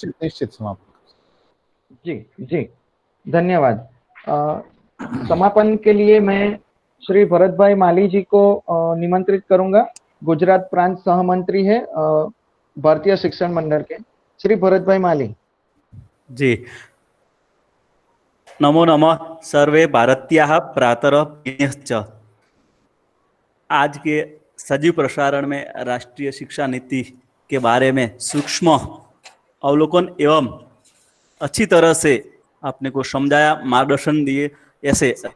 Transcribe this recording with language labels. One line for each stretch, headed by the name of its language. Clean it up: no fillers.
Hindi: निश्चित समापन। जी धन्यवाद। समापन के लिए मैं श्री भरत भाई माली जी को निमंत्रित करूंगा। गुजरात प्रांत सहमंत्री है भारतीय शिक्षण मंडल के, श्री भरत भाई माली जी।
Sanskrit: नमो नमः सर्वे भारतीयाः प्रातरः।
Hindi: आज के सजीव प्रसारण में राष्ट्रीय शिक्षा नीति के बारे में सूक्ष्म अवलोकन एवं अच्छी तरह से आपने को समझाया, मार्गदर्शन दिए। ऐसे